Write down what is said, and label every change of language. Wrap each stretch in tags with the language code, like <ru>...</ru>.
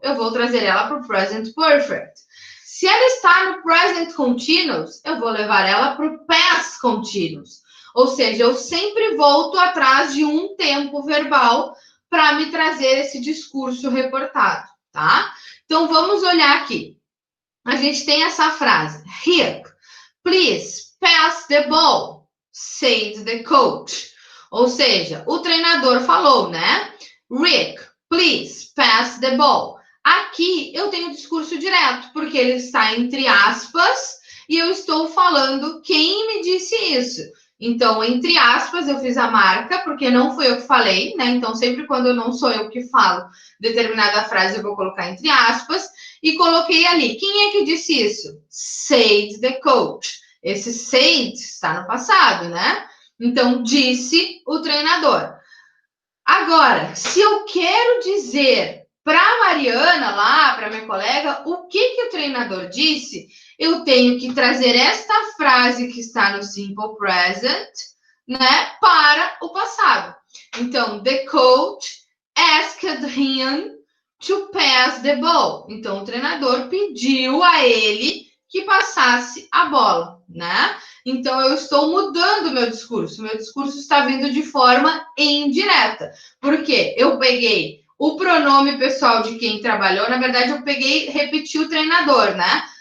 <pt>Eu vou trazer ela para o present perfect. Se ela está no present continuous, eu vou levar ela para o past continuous. Ou seja, eu sempre volto atrás de um tempo verbal para me trazer esse discurso reportado, tá? Então, vamos olhar aqui. A gente tem essa frase.</pt> <en>Rick, please pass the ball, said the coach.</en> <pt>Ou seja, o treinador falou, né?</pt> <en>Rick, please pass the ball.</en> <pt>Aqui eu tenho discurso direto, porque ele está entre aspas e eu estou falando quem me disse isso. Então, entre aspas, eu fiz a marca, porque não fui eu que falei, né? Então, sempre quando não sou eu que falo determinada frase, eu vou colocar entre aspas. E coloquei ali. Quem é que disse isso?</pt> <en>Said the coach.</en> <pt>Esse said está no passado, né? Então, disse o treinador. Agora, se eu quero dizer para a Mariana lá, para minha colega, o que o treinador disse, eu tenho que trazer esta frase que está no simple present, né, para o passado.</pt> <en>Então, the coach asked him to pass the ball.</en> <pt>Então, o treinador pediu a ele que passasse a bola, né? Então, eu estou mudando o meu discurso. Meu discurso está vindo de forma indireta. Por quê? Eu peguei o pronome pessoal de quem trabalhou. Na verdade, eu peguei, repeti o treinador, né?</pt>